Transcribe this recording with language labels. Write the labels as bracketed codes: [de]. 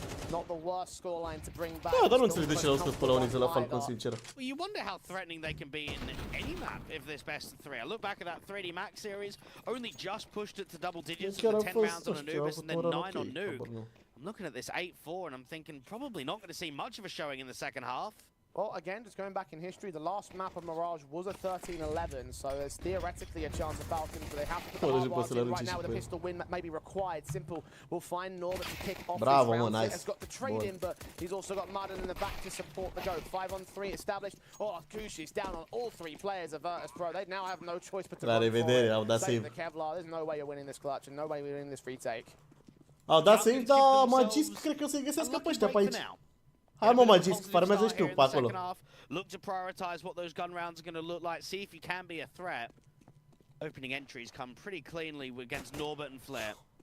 [en] Not the worst scoreline to bring back. [ro] Da, dar nu înțeleg de ce l-au scos pe la Onyx la Falcon, sincer. [en] Well, you wonder how threatening they can be in any map if there's best of 3. I look back at that 3D Max series, only just pushed it to double digits for the 10 rounds on Anubis and then 9 on Nuke. I'm looking at this 8-4 and I'm thinking probably not going to see much of a showing in the second half. Well, again, just going back in history, the last map of Mirage was a 13-11, so there's theoretically a chance of Falcons, but they have to put the hard bars in right now with a pistol win that may be required. Simple will find Norbert to kick off this round. Nice. Has got the trade in, but he's also got Madden in the back to support the go. 5-on-3 established. Oh, Kushi's down on all 3 players of Virtus Pro. They now have no choice but to go for it. Save the Kevlar. There's no way you're winning this clutch and no way you're winning this retake. [ro] Au dat save, dar Magist cred că o să-i găsească pe ăștia pe aici. Hai mă, Magist, farmează și tu pe acolo. [en] Look to prioritize what those gun rounds are going to look like, see if you can be a threat. Opening entries come pretty cleanly against Norbert and Flair.